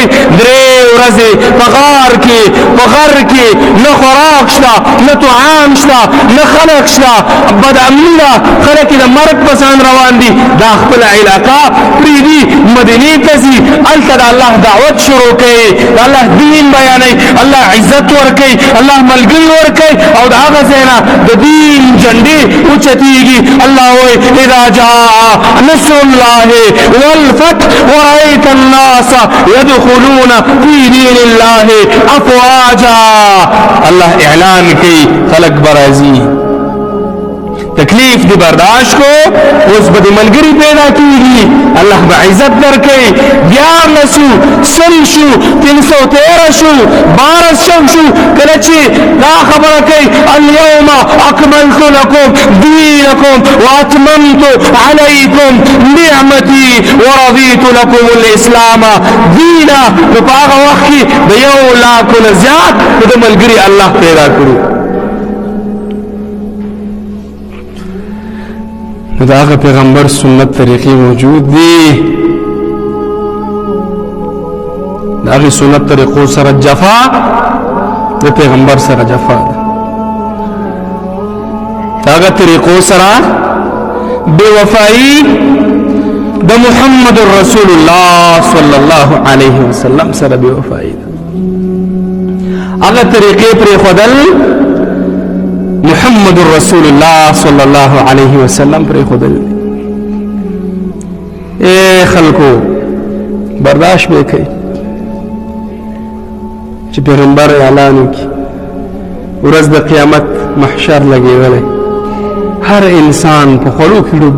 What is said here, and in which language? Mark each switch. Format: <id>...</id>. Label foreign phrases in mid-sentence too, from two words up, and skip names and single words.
<ps>3 ورځې په غار کې، په غر کې نه خوراک شته، نه طعام شته، نه خلک شته، بدامني ده، خلک یې د مرګ په ځان روان دي. دا خپله علاقه پرېږدي، مدینې ته ځي، هلته د الله دعوت شروع کوي، د الله دین بیانوي، الله عزت ورکوي، الله ملګري ورکوي، او د هغه ځای نه د دین جنډې اوچتېږي. الله وایي</ps> <ar>اذا جاء نصر الله والفتح ورأيت الناس يدخلون في دين الله افواجا.</ar> <ps>الله اعلان کوي خلق برازي، تکلیف دی برداشت کو، اوس به د ملګري پیدا کېږي، الله به عزت درکوي. بیا نسو سل شو، 313 شو، 12 شو، کله چې دا خبره کوي</ps> <ar>اليوم اکملت لکم دینکم واتممت علیکم نعمتي ورضیت لکم الاسلام دینا،</ar> <ps>نو په هغه وخت کې د 1 لاکھ نه زیات د ملګري الله پیدا کړو. دا هغه پیغمبر سنت طریقې موجود دي، دا هغه سنت طریقو سره جفا د پیغمبر سره جفا ده، دا هغه طریقو سره بوفائي د</ps> <ar>محمد رسول الله صلى الله عليه وسلم</ar> <ps>سره بوفائي هغه طریقې پر خدل</ps> <ar>محمد رسول الله صلى الله عليه وسلم</ar> <ps>پر خدل اے خلکو برداشت وکړئ چې پیغمبر اعلان وکړي ورځ د قیامت محشر لګېدلی هر انسان په خولو کې ډوب</ps>